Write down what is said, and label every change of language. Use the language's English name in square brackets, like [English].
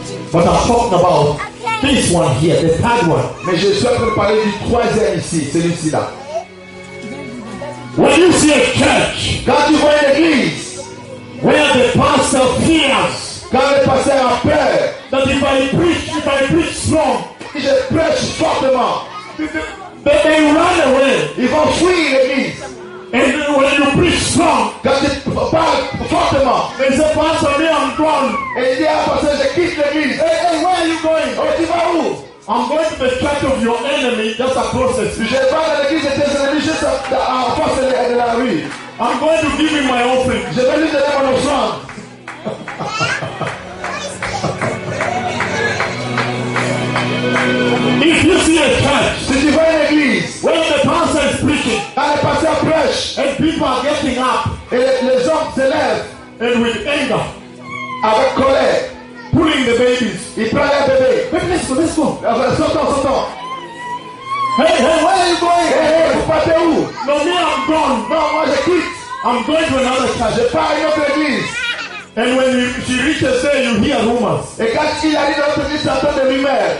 [English] But I'm talking about this one here, the third one. [French] Mais je suis en train de parler du troisième ici, celui-ci là. [English] When you see a church, [French] quand tu vois une église, [English] where the pastor fears, [French] quand le pasteur a peur, [English] that if I preach strong, [French] si je prêche fortement, [English] that they run away. [French] Ils vont fuir l'église. [English] And when you preach strong, [French] quand tu parles fortement, [English] they say, pastor, me, I'm gone. [French] Et il dit, ah, pasteur, je quitte l'église. [English] Hey, where are you going? [French] Oh, tu vas où? [English] I'm going to the church of your enemy just across the street. [French] Je vais à l'église de tes ennemis juste à face de la rue. [English] I'm going to give him my offering. [French] Je vais lui donner mon offrande. [English] If you see a church, [French] si tu vois une église, [English] where the pastor is preaching, [French] quand le pasteur prêche, [English] and people are getting up, [French] et les hommes se lèvent, [English] and with anger, [French] avec colère, [English] pulling the babies, [French] il prend les bébés. [English] Hey, where are you going? [French] Hey, vous partez où? [English] No, me, I'm gone. [French] Non, moi, je quitte. [English] I'm going to another church. [French] Je pars à une autre église. [English] And when she reaches there, you hear rumors. [French] Et quand il arrive à l'autre église, ça entend de lui-même.